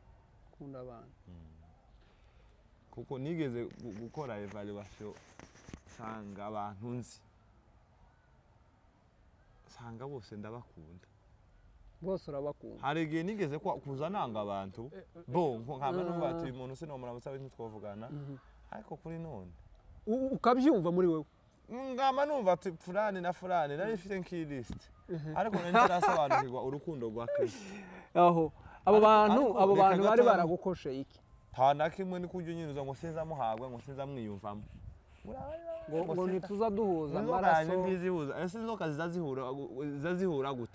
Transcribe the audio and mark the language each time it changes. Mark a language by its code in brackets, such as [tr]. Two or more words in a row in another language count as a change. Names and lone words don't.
[rw] Kuko nigeze gukora evaluation sanga abantu nzi, sanga bose ndabakunda. Bose urabakunda? Hari igihe nigeze kuza nanga abantu nkaba numva ati uyu muntu sinomuramutsa bintu twavugana, ariko kuri none ukabyumva muri wewe. Ngama numva ati fulani na fulani nari mfite nk'ilist, ariko narasobanukirwa urukundo rwa Kristo. Aho abo bantu bari baragukoshe iki? Nta na kimwe ni kujya unyuza ngo sinza muhabwa, ngo sinza mwiyumvamo. Ngo ntituza duhuza amaraso. Ntizihuza. Ese inzoka zizazihura gute?